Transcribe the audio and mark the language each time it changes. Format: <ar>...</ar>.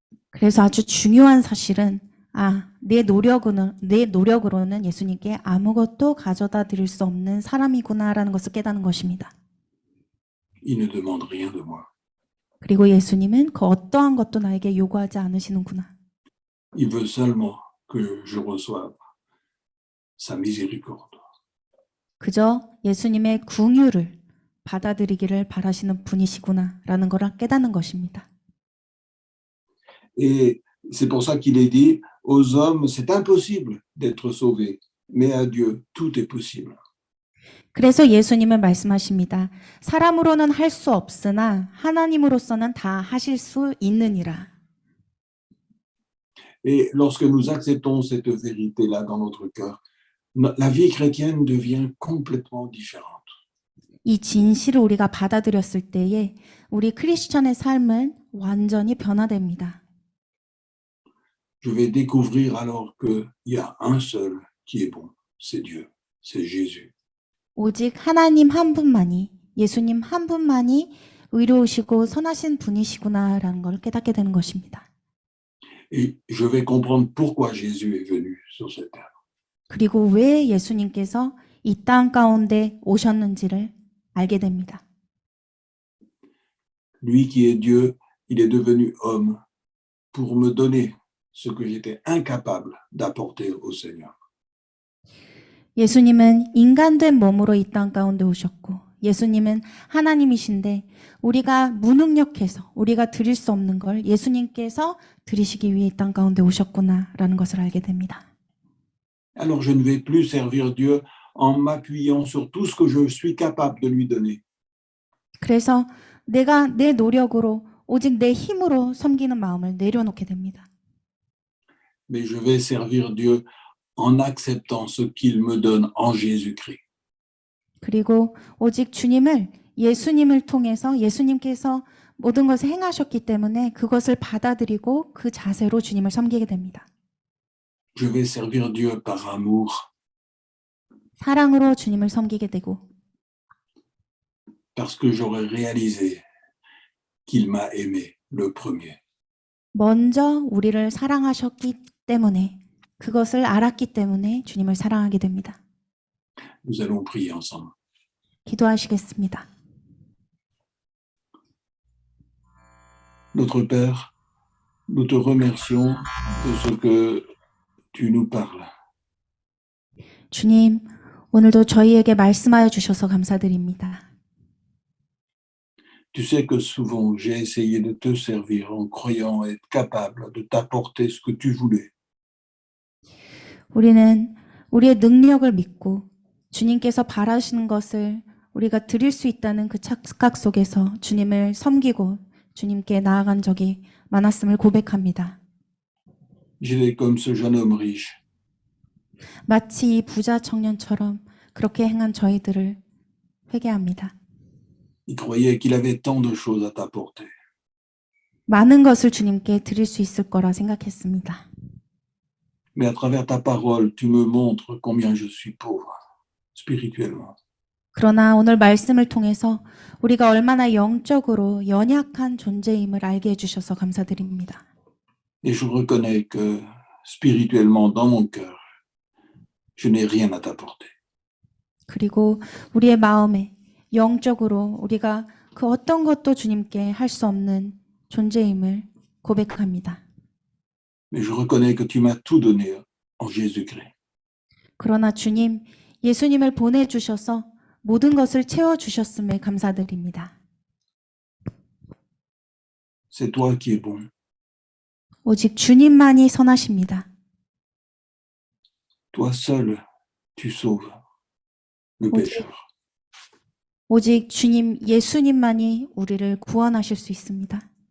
<ko>그래서 아주 중요한 사실은 내 노력으로는 예수님께 아무것도 가져다 드릴 수 없는 사람이구나라는 것을 깨닫는 것입니다.</ko> <fr>Il ne demande rien de moi.</fr> <ko>그리고 예수님은 그 어떠한 것도 나에게 요구하지 않으시는구나.</ko> <fr>Il veut seulement que je reçoive sa miséricorde.</fr> <ko>그저 예수님의 긍휼을 받아들이기를 바라시는 분이시구나라는 걸 깨닫는 것입니다.</ko> <fr>Et c'est pour ça qu'il est dit, aux hommes, c'est impossible d'être sauvés, mais à Dieu, tout est possible.</fr> <ko>그래서 예수님은 말씀하십니다. 사람으로는 할 수 없으나 하나님으로서는 다 하실 수 있느니라.</ko> <fr>Et lorsque nous acceptons cette vérité-là dans notre cœur, la vie chrétienne devient complètement différente.</fr> <ko>이 진실을 우리가 받아들였을 때에 우리 크리스천의 삶은 완전히 변화됩니다.</ko> <fr>Je vais découvrir alors qu'il y a un seul qui est bon, c'est Dieu, c'est Jésus.</fr> <ko>오직 하나님 한 분만이, 예수님 한 분만이 의로우시고 선하신 분이시구나라는 걸 깨닫게 되는 것입니다.</ko> <fr>Et je vais comprendre pourquoi Jésus est venu sur cette terre.</fr> <ko>그리고 왜 예수님께서 이 땅 가운데 오셨는지를 알게 됩니다.</ko> <fr>Lui qui est Dieu, il est devenu homme pour me donner ce que j'étais incapable d'apporter au Seigneur.</fr> <ko>예수님은 인간된 몸으로 이 땅 가운데 오셨고 예수님은 하나님이신데 우리가 무능력해서 우리가 드릴 수 없는 걸 예수님께서 드리시기 위해 이 땅 가운데 오셨구나라는 것을 알게 됩니다.</ko> <fr>Alors je ne vais plus servir Dieu en m'appuyant sur tout ce que je suis capable de lui donner.</fr> <ko>그래서 내가 내 노력으로 오직 내 힘으로 섬기는 마음을 내려놓게 됩니다.</ko> <fr>Mais je vais servir Dieu en acceptant ce qu'il me donne en Jésus-Christ.</fr> <ko>그리고 오직 주님을 예수님을 통해서 예수님께서 모든 것을 행하셨기 때문에 그것을 받아들이고 그 자세로 주님을 섬기게 됩니다.</ko> <fr>Je vais servir Dieu par amour,</fr> <ko>사랑으로 주님을 섬기게 되고</ko> <fr>parce que j'aurai réalisé qu'il m'a aimé le premier.</fr> <ko>먼저 우리를 사랑하셨기 때문에 그것을 알았기 때문에 주님을 사랑하게 됩니다.</ko> <fr>Nous allons prier ensemble.</fr> <ko>기도하시겠습니다.</ko> <fr>Notre Père, nous te remercions de ce que tu nous parles.</fr> <ko>주님, 오늘도 저희에게 말씀하여 주셔서 감사드립니다.</ko> <fr>Tu sais que souvent j'ai essayé de te servir en croyant être capable de t'apporter ce que tu voulais.</fr> <ko>우리는 우리의 능력을 믿고 주님께서 바라시는 것을 우리가 드릴 수 있다는 그 착각 속에서 주님을 섬기고 주님께 나아간 적이 많았음을 고백합니다.</ko> <fr>J'étais comme ce jeune homme riche.</fr> <ko>마치 이 부자 청년처럼 그렇게 행한 저희들을 회개합니다.</ko> <fr>Il croyait qu'il avait tant de choses à t'apporter.</fr> <ko>많은 것을 주님께 드릴 수 있을 거라 생각했습니다.</ko> <fr>Mais à travers ta parole, tu me montres combien je suis pauvre, spirituellement.</fr> <ko>그러나 오늘 말씀을 통해서 우리가 얼마나 영적으로 연약한 존재임을 알게 해주셔서 감사드립니다.</ko> <fr>Et je reconnais que spirituellement, dans mon cœur, je n'ai rien à t'apporter.</fr> <ko>그리고 우리의 마음에 영적으로 우리가 그 어떤 것도 주님께 할 수 없는 존재임을 고백합니다.</ko> <fr>Mais je reconnais que tu m'as tout donné en Jésus-Christ.</fr> <ko>그러나 주님, 예수님을 보내주셔서 모든 것을 채워주셨음에 감사드립니다.</ko> <fr>C'est toi qui es bon.</fr> <ko>오직 주님만이 선하십니다.</ko> <fr>Toi seul, tu sauves le pécheur.</fr> <ko>오직 주님, 예수님만이 우리를 구원하실 수 있습니다.</ko>